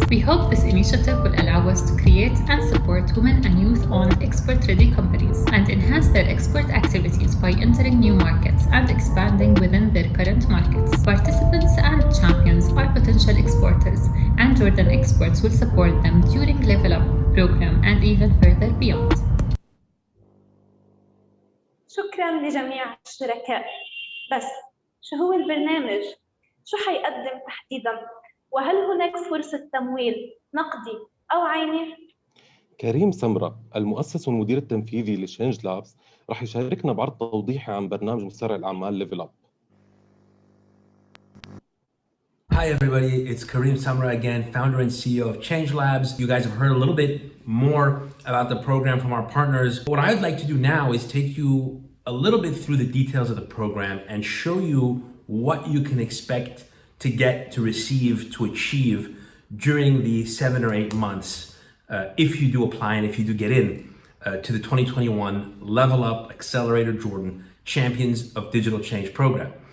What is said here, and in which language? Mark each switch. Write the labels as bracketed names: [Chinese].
[English] We hope this initiative will allow us to create and support women and youth-owned export-ready companies and enhance their export activities by entering new markets and expanding within their current markets. Participants and champions are potential exporters, and Jordan Exports will support them during LevelUP program and even further beyond. [Arabic] شكراً لجميع الشركاء. بس شو هو البرنامج؟ شو حيقدم تحديداً؟ وهل هناك فرصة تمويل نقدي أو عيني؟ كريم سمرة المؤسس والمدير التنفيذي لشينج لابس رح يشاركنا بعرض توضيحي عن برنامج مسرع الأعمال ليفل أب. [English] Hi everybody, it's Kareem Samra again, founder and CEO of Change Labs. You guys have heard a little bit more about the program from our partners. What I'd like to do now is take you a little bit through the details of the program and show you what you can expect to get, to receive, to achieve during the 7 or 8 months if you do apply and if you do get in to the 2021 LevelUP Accelerator Jordan Champions of Digital Change program.